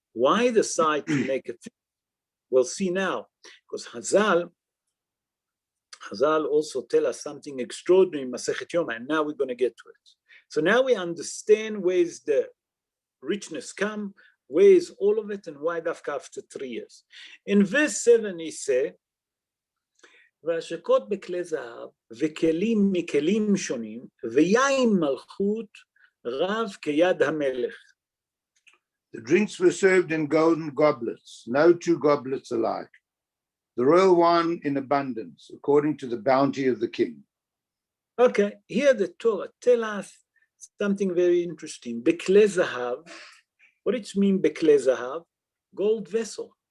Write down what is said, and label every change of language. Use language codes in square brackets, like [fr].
[en] Why decide to make a feast? We'll see now, because Hazal also tell us something extraordinary in Masechet Yoma, and now we're going to get to it. So now we understand where's the richness come, where's all of it, and why dafka after 3 years. In verse 7 he said, [he] והשקות בכלי זהב וכלים מכלים שונים ויין מלכות רב כיד המלך. [en] The drinks were served in golden goblets, no 2 goblets alike. The royal wine in abundance, according to the bounty of the king. Okay, here the Torah tell us something very interesting. Bekle zahav, what it means bekle zahav? Gold vessel.